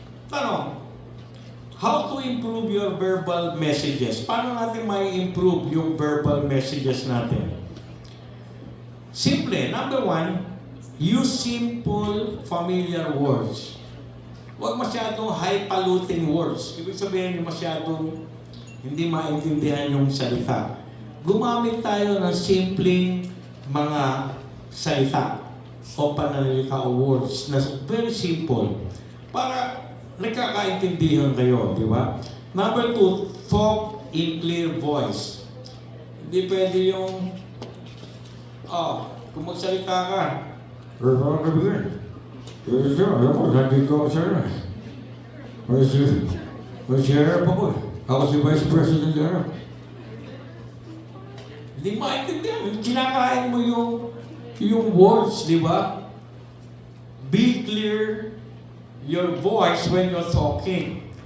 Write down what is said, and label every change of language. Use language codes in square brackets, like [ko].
[tl] Tanong, [en] how to improve your verbal messages? [tl] Paano natin may improve yung verbal messages natin? Simple. [en] Number one, use simple, familiar words. [tl] Huwag masyadong highfalutin words. Ibig sabihin, masyadong hindi maintindihan yung salita. Gumamit tayo ng simpleng mga salita o pananalita o words na very simple para nagkakaintindihan kayo, di ba? [en] Number two, talk in clear voice. [tl] Hindi pwede yung kung magsalita ka, "Ano ka ba? Alam mo, nandito ako sa ano. May sheriff ako eh. Ako si Vice President Sheriff." Hindi maintindihan. Kinakain mo yung words, di ba? [en] Be clear your voice when you're talking.